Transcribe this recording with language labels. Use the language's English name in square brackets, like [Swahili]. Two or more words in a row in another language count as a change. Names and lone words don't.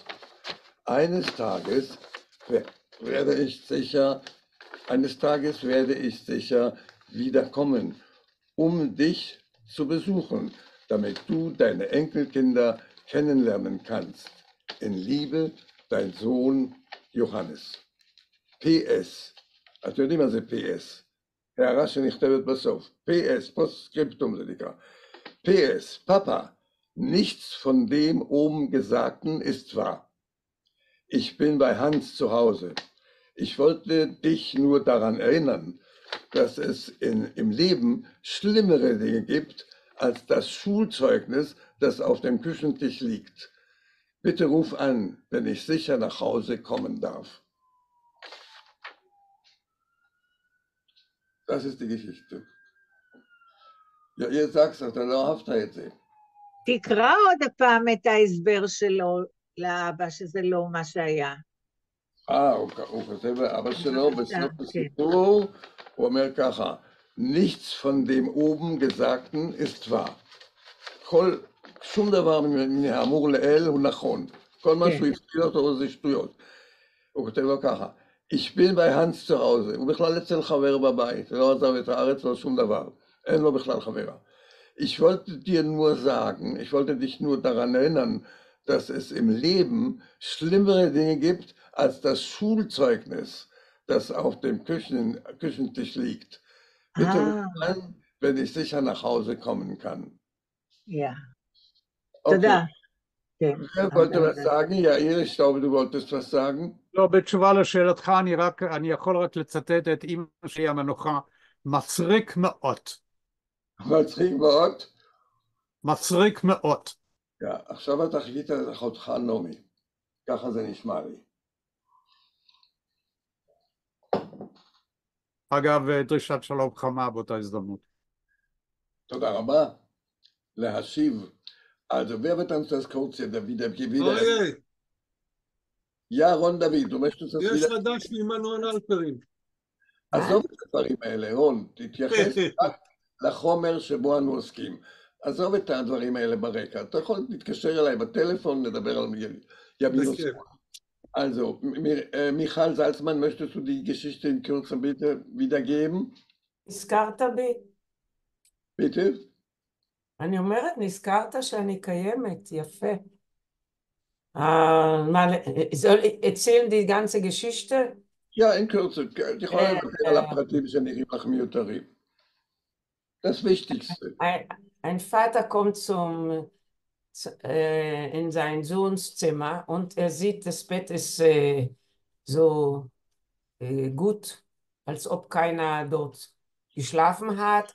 [German] Eines Tages werde ich sicher wiederkommen, um dich zu besuchen, damit du deine Enkelkinder kennenlernen kannst. In Liebe, dein Sohn Johannes. PS. [Hebrew] אתם יודעים מה זה PS? הערה שנכתבת בסוף. [German] PS, Postskriptum [Hebrew] זה נקרא. [German] PS, Papa, nichts von dem oben Gesagten ist wahr. Ich bin bei Hans zu Hause. Ich wollte dich nur daran erinnern, dass es im Leben schlimmere Dinge gibt als das Schulzeugnis, das auf dem Küchentisch liegt. Bitte ruf an, wenn ich sicher nach Hause kommen darf. Das ist die Geschichte. [Hebrew] יאיר זקס, אתה לא אהבת את זה. תקרא עוד הפעם את ההסבר שלו לאבא, שזה לא מה שהיה. הוא כותב לאבא שלו בסוף הסיפור, הוא אומר ככה, [German] nichts von dem oben Gesagten ist wahr. [Hebrew] שום דבר מהאמור לאל הוא נכון. כל מה שהוא הפתיע אותו זה שטויות. הוא כותב לו ככה, [German] ich bin bei Hans zu Hause, [Hebrew] הוא בכלל אצל חבר בבית, לא עזב את הארץ, לא שום דבר. אין לו בכלל חברה. [German] Ich wollte dich nur daran erinnern, dass es im Leben schlimmere Dinge gibt als das Schulzeugnis, das auf dem Küchentisch liegt. Bitte ruf an, wenn ich sicher nach Hause kommen kann. Ja. Okay. [Hebrew] תודה. [German] Wer wollte was sagen? Jair, ich glaube, du wolltest was sagen. [Hebrew] לא, בתשובה לשאלתך, אני יכול רק לצטט את אמא שלי המנוחה, מצחיק מאוד. מצחיק מאוד? מצחיק מאוד. עכשיו אתה חיכית לאחותך נעמי. ככה זה נשמע לי. אגב, דרישת שלום חמה באותה הזדמנות. תודה רבה. להשיב. [German] Also, wer wird uns das kurz wieder Ja, רון דוד, du möchtest das יש wieder... [Hebrew] חדש ממנואל אלפרין. עזוב את הדברים האלה, רון, תתייחס רק לחומר שבו אנו עוסקים. עזוב את הדברים האלה ברקע. אתה יכול להתקשר אליי בטלפון, נדבר על ימין ושמאל. [German] Also, Michael Salzmann, möchtest du die Geschichte in Kürze bitte wiedergeben? [Hebrew] נזכרת בי? [German] Bitte? [Hebrew] אני אומרת, נזכרת שאני קיימת, יפה. [German] erzählen die ganze Geschichte? Ja, in Kürze. [Hebrew] Die יכולה לדבר על הפרטים שנראים לך מיותרים. [German] Das Wichtigste. Ein Vater kommt in sein Sohns Zimmer und er sieht, das Bett ist so gut, als ob keiner dort geschlafen hat.